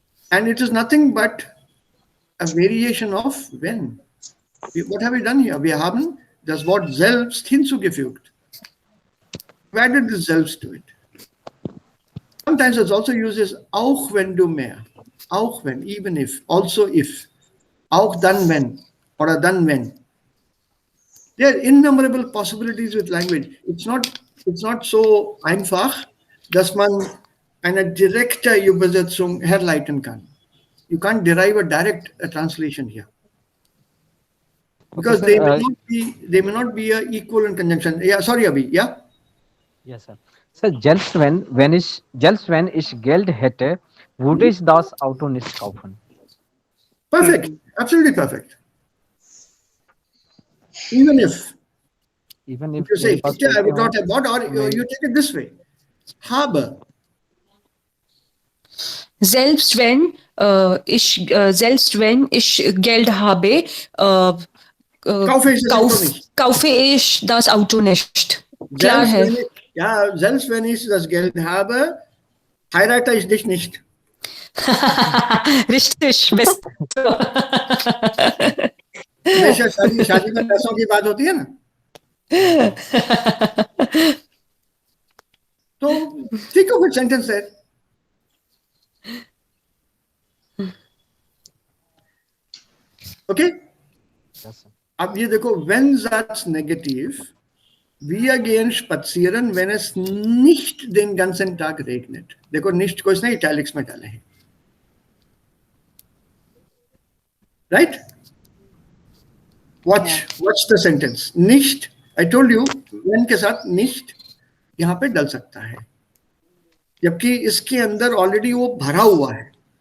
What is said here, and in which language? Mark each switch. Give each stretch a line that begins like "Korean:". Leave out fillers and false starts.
English: And it is nothing but a variation of when. What have we done here?
German: Wir haben das Wort selbst hinzugefügt.
English: We added the selbst to it. Sometimes it's also used as
German: auch wenn du mehr. Auch wenn,
English: even if, also if.
German: Auch dann wenn, oder dann wenn.
English: There are innumerable possibilities with language. It's not so
German: einfach, dass man eine direkte Übersetzung herleiten kann.
English: You can't derive a direct translation here. Because Okay, they may not be a equal in conjunction. Yeah, sorry, Abhi. Yeah? Yes, sir.
German: Sir, selbst wenn ich Geld hätte, würde ich das Auto nicht kaufen.
English: Perfect. Absolutely perfect. Even if You say, I would not have bought, or you take it this way.
German: Habe. Selbst wenn ich Geld habe, kaufe ich das Auto nicht. Klar, Herr. Ja, selbst wenn ich das Geld habe, heirate ich dich nicht. richtig, best.
Hindi: हमेशा शादी में पैसों की बात होती है ना.
English: तो think of a sentence there. Okay? Yes, sir.
Hindi: अब ये देखो,
German: wenn Satz negativ, wir gehen spazieren, wenn es nicht den ganzen Tag regnet.
Hindi: देखो nicht को इसने italics में डाला है.
English: Right? Watch the sentence.
Hindi: Nicht,
English: I told you, when
Hindi: के साथ nicht यहाँ पे डल सकता है. जबकि इसके अंदर already वो भरा हुआ है.